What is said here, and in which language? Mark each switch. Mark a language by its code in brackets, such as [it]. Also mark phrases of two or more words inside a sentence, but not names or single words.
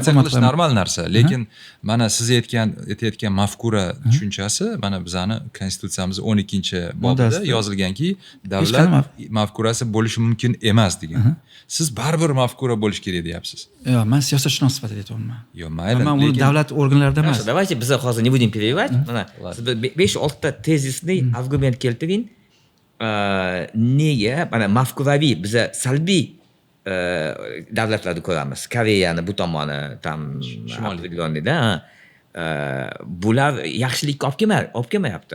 [uz] qilish normal narsa, lekin mana siz aytayotgan mafkura tushunchasi mana bizani konstitutsiyamiz 12-bobida yozilganki, davlat mafkurasi bo'lishi mumkin emas degan. Siz baribir mafkura bo'lish kerak deyapsiz. Yo'q, men siyosatshunos sifatida aytyapman. Yo'q, mayli, lekin men davlat organlarida emas. [ru] Давайте [uz] biz hozir [ru] не будем перебивать. [uz] Mana siz 5-6 ta tezisni argument keltiring. Nega mana mafkuraviy biza salbiy davlatlarni ko'ramiz. Koreyani bu tomoni tam shimolida bular yaxshilikka olib kelmayapti.